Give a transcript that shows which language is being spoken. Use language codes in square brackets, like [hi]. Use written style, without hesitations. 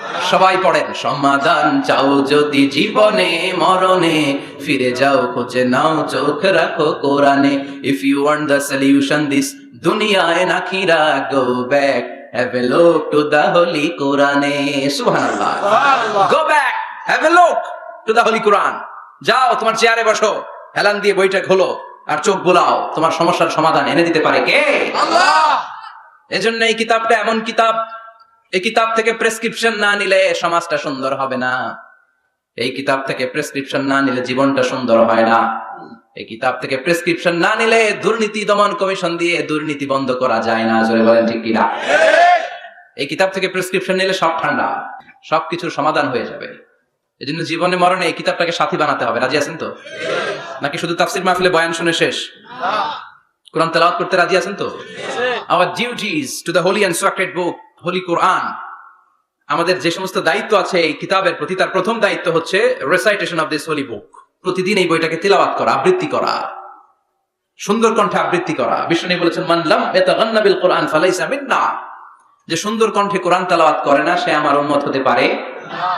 [bn] সবাই পড়েন, সমাধান চাও যদি জীবনে, মরণে ফিরে যাও, খুঁজে নাও, চোখ রাখো কোরআনে। [en] If you want the solution this দুনিয়া and আখিরা, go back, have a look to the holy Quran. [ar] Subhanallah. [en] Go back, have a look to the holy Quran. [bn] যাও তোমার চেয়ারে বসো, হেলান দিয়ে বইটা খোলো আর চোখ বোলাও, তোমার সমস্যার সমাধান এনে দিতে পারে কে? আল্লাহ। এজন্য এই কিতাবটা এমন কিতাব, এই কিতাব থেকে প্রেসক্রিপশন না নিলে সমাজটা সুন্দর হবে না। এই কিতাব থেকে প্রেসক্রিপশন না নিলে জীবনটা সুন্দর হয় না। এই কিতাব থেকে প্রেসক্রিপশন না নিলে দুর্নীতি দমন কমিশন দিয়ে দুর্নীতি বন্ধ করা যায় না। জোরে বলেন ঠিক কিনা? এই কিতাব থেকে প্রেসক্রিপশন নিলে সব ঠান্ডা, সবকিছুর সমাধান হয়ে যাবে। এজন্য জীবনে মরণে এই কিতাবটাকে সাথী বানাতে হবে। রাজি আছেন তো? নাকি শুধু তাফসীর মাহফিলে বয়ান শুনে শেষ? কোরআন তেলাওয়াত করতে রাজি আছেন তো? [en] Our duties to the holy and sacred book, holy Quran. [bn] আমাদের যে সমস্ত দায়িত্ব আছে এই কিতাবের প্রতি, তার প্রথম দায়িত্ব হচ্ছে [en] Recitation of this holy book. [bn] প্রতিদিন এই বইটাকে তিলাওয়াত করা, আবৃত্তি করা। সুন্দর কণ্ঠে আবৃত্তি করা। বিষ্ণু বলেছেন [ar] মান লাম ইয়াতাগান্না বিল কুরআন ফালাইসা মিন্না, [bn] যে সুন্দর কণ্ঠে কোরআন তেলাওয়াত করে না সে আমার উম্মত হতে পারে না।